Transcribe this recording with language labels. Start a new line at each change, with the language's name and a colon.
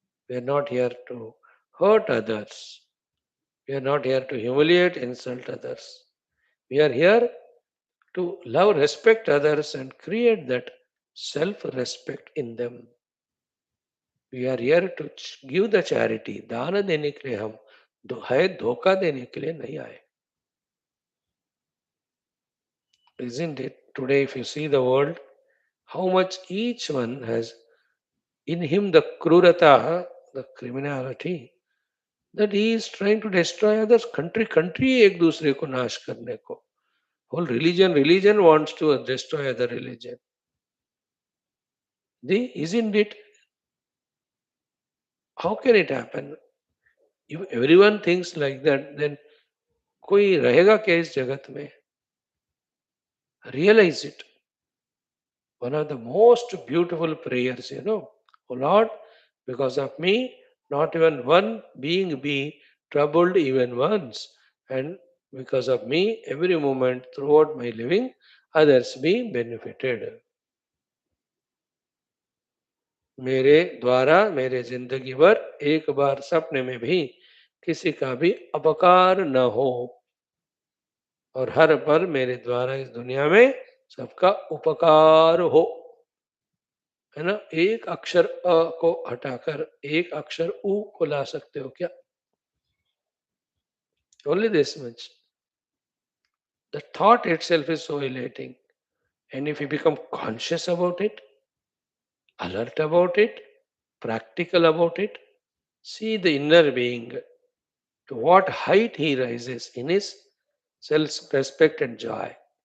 English: We are not here to hurt others. We are not here to humiliate, insult others. We are here to love, respect others and create that self-respect in them. We are here to give the charity.
Hindi: दान देने के लिए हम है, धोखा देने के लिए नहीं आए.
English: Isn't it? Today, if you see the world, how much each one has in him the krurata, the criminality, that he is trying to destroy others.
Hindi: Country एक दूसरे को नाश करने को.
English: Whole religion wants to destroy other religion. Isn't it? How can it happen? If everyone thinks like that, then
Hindi: कोई रहेगा क्या इस जगत में?
English: Realize it. One of the most beautiful prayers, Oh Lord, because of me, not even one being be troubled even once. And because of me, every moment throughout my living, others be benefited.
Hindi: मेरे द्वारा मेरे जिंदगी भर एक बार सपने में भी किसी का भी अपकार न हो. और हर पल मेरे द्वारा इस दुनिया में सबका उपकार हो, है ना। एक अक्षर अ को हटाकर एक अक्षर उ को ला सकते हो क्या?
English: Only this much. The thought itself is so elating. And if you become conscious about it, alert about it, practical about it, see the inner being, to what height he rises in his self respect and joy.